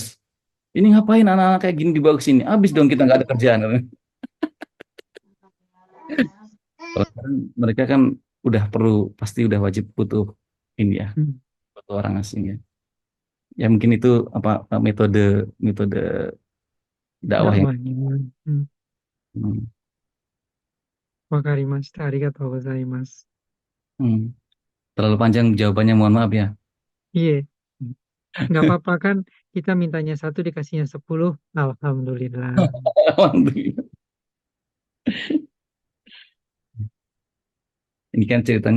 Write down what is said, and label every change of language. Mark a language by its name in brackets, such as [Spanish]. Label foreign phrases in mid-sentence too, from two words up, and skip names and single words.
[Indonesian] Ini ngapain anak-anak kayak gini dibawa ke sini? Habis dong kita nggak ada kerjaan. Kalau sekarang mereka kan udah perlu, pasti udah wajib butuh ini ya, Hmm. butuh orang asing ya. Ya mungkin itu apa metode metode dakwah yang Dakwahnya. Hmm. hmm, [Japanese] わかりました。ありがとうございます. [Indonesian] hmm, terlalu panjang jawabannya, mohon maaf ya. Iya, nggak apa-apa kan kita mintanya satu dikasihnya 10. Alhamdulillah. Alhamdulillah. Ini kan ceritanya